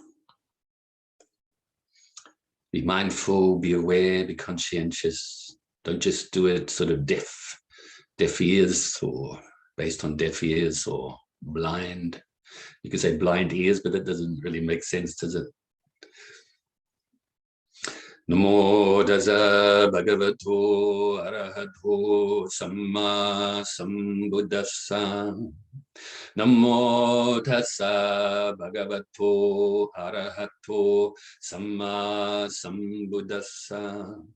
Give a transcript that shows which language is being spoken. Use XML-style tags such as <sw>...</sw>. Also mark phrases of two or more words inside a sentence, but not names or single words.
<en>Be mindful, be aware, be conscientious. Don't just do it sort of deaf ears or based on deaf ears or blind. You could say blind ears, but that doesn't really make sense, does it?</en> <pi>Namo Tassa Bhagavato ArahatoSammaSambuddhassa. Namo Tassa Bhagavato ArahatoSammaSambuddhassa.</pi>